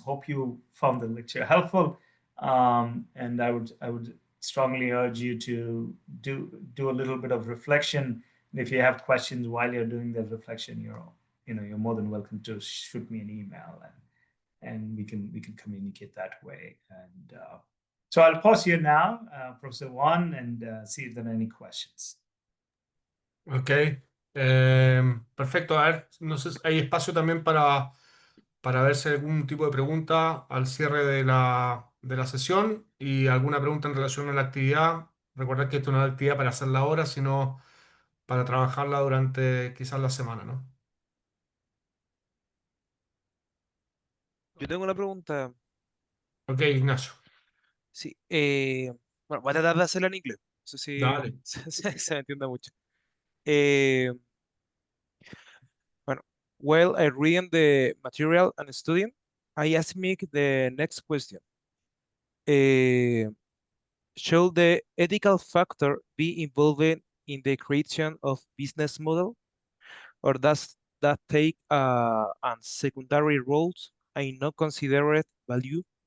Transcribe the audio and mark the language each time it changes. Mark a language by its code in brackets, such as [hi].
[en] Hope you found the lecture helpful. And I would strongly urge you to do a little bit of reflection. And if you have questions while you're doing the reflection, you're more than welcome to shoot me an email, and we can communicate that way. And so I'll pause here now, Professor Juan, and see if there are any questions. [es] Ok, perfecto. A ver, no sé, hay espacio también para ver si hay algún tipo de pregunta al cierre de la sesión y alguna pregunta en relación a la actividad. Recordad que esto no es una actividad para hacerla ahora, sino para trabajarla durante quizás la semana, ¿no? Yo tengo una pregunta. Ok, Ignacio, Sí, bueno, voy a tratar de hacerla en inglés. No sé si dale. se me entiende mucho. Eh, bueno, [en] while I reading the material and studying, I ask me the next question. Eh, should the ethical factor be involved in the creation of business model, or does that take a secondary roles and not considered value?